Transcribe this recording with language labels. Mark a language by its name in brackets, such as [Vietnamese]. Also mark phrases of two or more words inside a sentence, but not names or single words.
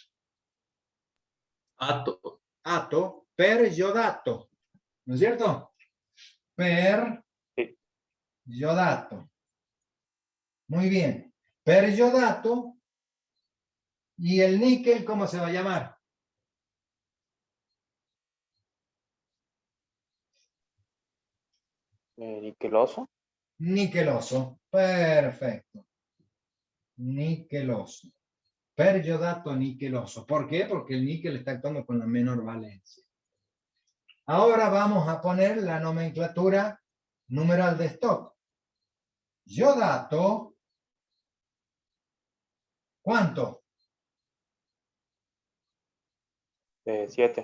[Spanish] Ato. ato, periodato. ¿No es cierto? Periodato. Muy bien. Periodato. ¿Y el níquel cómo se va a llamar? Niqueloso. Niqueloso. Perfecto. Niqueloso. Periodato niqueloso. ¿Por qué? Porque el níquel está actuando con la menor valencia. Ahora vamos a poner la nomenclatura numeral de stock. Iodato. ¿Cuánto? 7.